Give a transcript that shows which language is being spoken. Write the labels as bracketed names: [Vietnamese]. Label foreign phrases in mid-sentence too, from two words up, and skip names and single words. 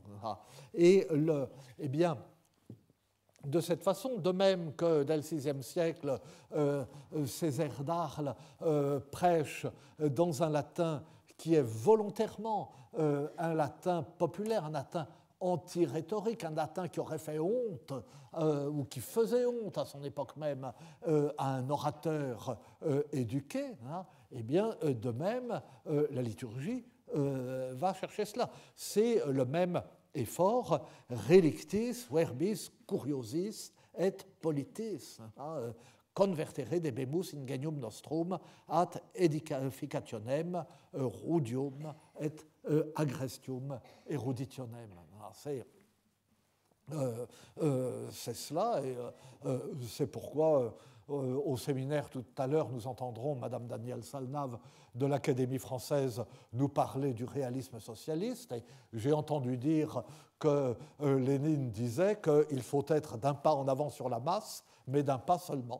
[French] Et eh bien, de cette façon, de même que dès le VIe siècle, Césaire d'Arles prêche dans un latin qui est volontairement un latin populaire, un latin anti-rhétorique, un latin qui aurait fait honte ou qui faisait honte à son époque même à un orateur éduqué, eh bien, de même, la liturgie va chercher cela. C'est le même effort, [Latin] relictis, verbis, curiosis et politis, convertere debemus ingenium nostrum ad edificationem rudium et agrestium eruditionem. [French] C'est cela, et c'est pourquoi au séminaire tout à l'heure nous entendrons Madame Danielle Salnave de l'Académie française nous parler du réalisme socialiste. Et j'ai entendu dire que Lénine disait qu'il faut être d'un pas en avant sur la masse, mais d'un pas seulement.